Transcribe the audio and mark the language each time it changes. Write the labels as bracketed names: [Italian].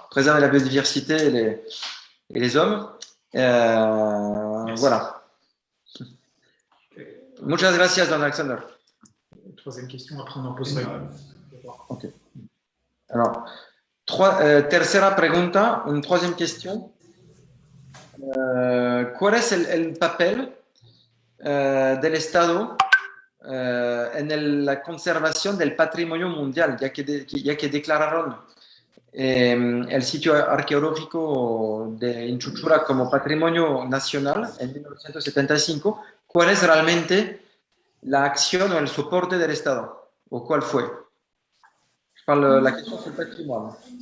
[French] Préserver la biodiversité et les hommes. Voilà. [Spanish] Muchas gracias, don Alexander. [French] Troisième question, après on en posera une. Ok. Alors, [Spanish] tercera pregunta, [French] une troisième question. [Spanish] ¿Cuál es el papel del Estado en la conservación del patrimonio mundial, ya que declararon el sitio arqueológico de Inchuchura como patrimonio nacional en 1975? ¿Cuál es realmente la acción o el soporte del Estado? ¿O cuál fue? [French] Je parle la question sur le patrimoine.